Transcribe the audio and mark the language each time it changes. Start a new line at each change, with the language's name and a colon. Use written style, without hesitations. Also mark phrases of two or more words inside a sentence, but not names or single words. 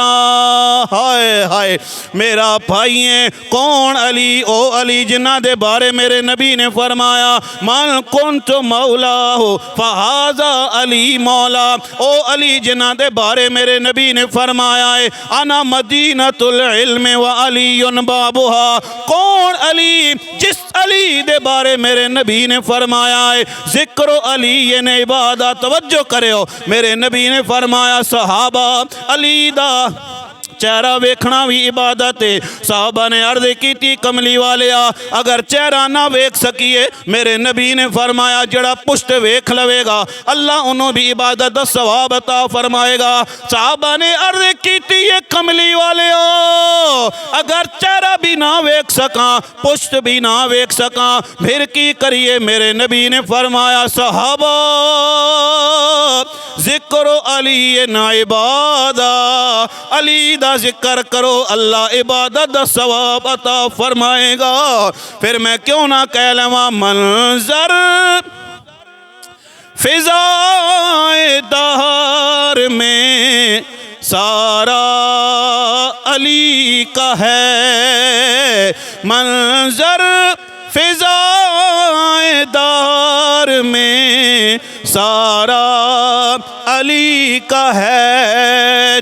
Punjabi: ہائے ہائے، میرا بھائی ہے۔ کون? علی، او علی جنہاں دے بارے میرے نبی نے فرمایا,
Arabic: من كنت مولاه فهذا علي مولاه.
Punjabi: او علی جنہاں دے بارے میرے نبی نے فرمایا ہے,
Arabic: أنا مدينة العلم وعلي بابها. कौन?
Punjabi: علی، جس علی دے بارے میرے نبی نے فرمایا ہے ذکر علی یہ نے عبادت. توجہ کریو، میرے نبی نے فرمایا صحابہ علی دا چہرہ ویکھنا بھی عبادت ہے. صحابہ نے عرض کی، کملی والیا اگر چہرہ نہ ویکھ سکیے، میرے نبی نے فرمایا جہڑا پشت ویکھ لوے گا اللہ انہوں نے بھی عبادت دا ثواب عطا فرمائے گا. صحابہ نے عرض کی، یہ کملی والیا اگر چہرہ بھی نہ ویکھ سکا، پشت بھی نہ ویکھ سکا، فیر کی کریے? میرے نبی نے فرمایا صحابہ
Arabic: ذكر علي نا عبادة,
Punjabi: علی دا ذکر کرو اللہ عبادت دا ثواب عطا فرمائے گا. فیر میں کیوں نہ کہہ لواں,
Urdu: منظر فضائے دہر میں سارا علی کا ہے، منظر فضائے دہر میں سارا علی کا ہے.